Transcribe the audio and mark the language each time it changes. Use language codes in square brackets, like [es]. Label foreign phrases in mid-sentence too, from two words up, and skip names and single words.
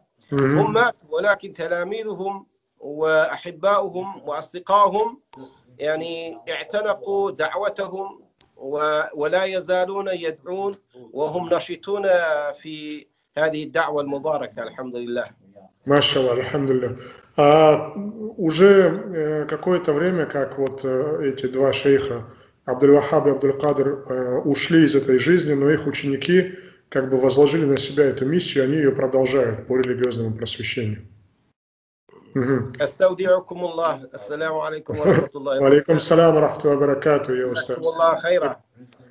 [ar] هم ماتوا ولكن تلاميذهم وأحباؤهم وأصدقائهم يعني اعتنقوا دعوتهم ولا يزالون يدعون وهم نشطون في هذه الدعوة المباركة الحمد لله. ما شاء الله، الحمد لله. [ru] Уже какое-то время, как вот эти два шейха, Абдуль-Вахаб и Абдуль-Кадр, ушли из этой жизни, но их ученики как бы возложили на себя эту миссию, они ее продолжают по религиозному просвещению. [ar] أستودعكم الله. السلام عليكم ورحمة الله وبركاته. وعليكم السلام ورحمة الله وبركاته يا أستاذ. جزاكم الله خيرا.